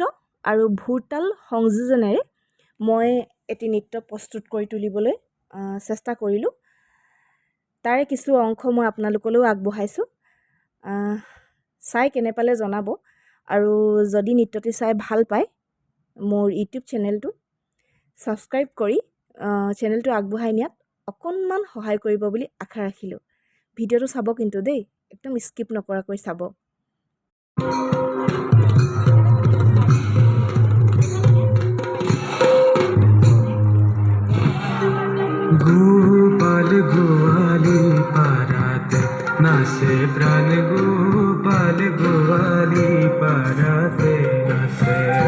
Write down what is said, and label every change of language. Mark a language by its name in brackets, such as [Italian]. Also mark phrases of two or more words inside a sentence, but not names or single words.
[Assamese] আৰু ভুৰতাল সংযোজনেৰে মই এটি নৃত্য প্ৰস্তুত কৰি তুলিবলৈ চেষ্টা কৰিলোঁ তাৰে কিছু অংশ মই আপোনালোকলৈও আগবঢ়াইছোঁ চাই কেনে পালে জনাব আৰু যদি নৃত্যটি চাই ভাল পায় মোৰ ইউটিউব চেনেলটো সাবস্ক্ৰাইব কৰি চেনেলটো আগবঢ়াই নিয়াত অকণমান সহায় কৰিব বুলি আশা ৰাখিলোঁ ভিডিঅ'টো চাব কিন্তু দেই একদম স্কিপ নকৰাকৈ চাব [Bangla] গোপাল গোয়ালী পাড়াতে নাচে প্রাণ গোপাল গোয়ালী পাড়াতে নাচে